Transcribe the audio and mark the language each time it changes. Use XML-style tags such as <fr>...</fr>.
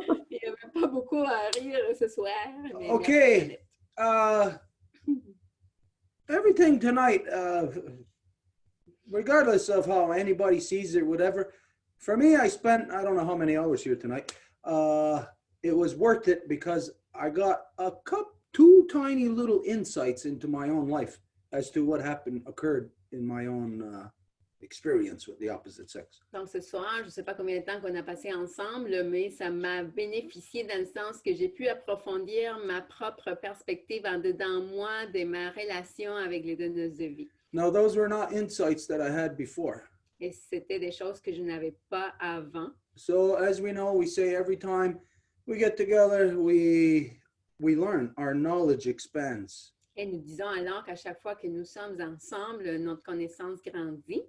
<fr>il y avait pas beaucoup à rire ce soir. Mais</fr> <en>Okay.</en> <fr>merci,</fr> <en>Everything tonight, regardless of how anybody sees it, whatever, for me, I spent, I don't know how many hours here tonight. It was worth it because I got two tiny little insights into my own life as to what occurred in my own experience with the opposite sex.</en> <fr>Donc, ce soir, je ne sais pas combien de temps qu'on a passé ensemble, mais ça m'a bénéficié dans le sens que j'ai pu approfondir ma propre perspective en dedans moi de ma relation avec les donneuses de vie.</fr> <en>Now, those were not insights that I had before.</en> <fr>Et c'était des choses que je n'avais pas avant.</fr> <en>So, as we know, we say every time we get together, we learn, our knowledge expands.</en> <fr>Et nous disons alors qu'à chaque fois que nous sommes ensemble, notre connaissance grandit.</fr>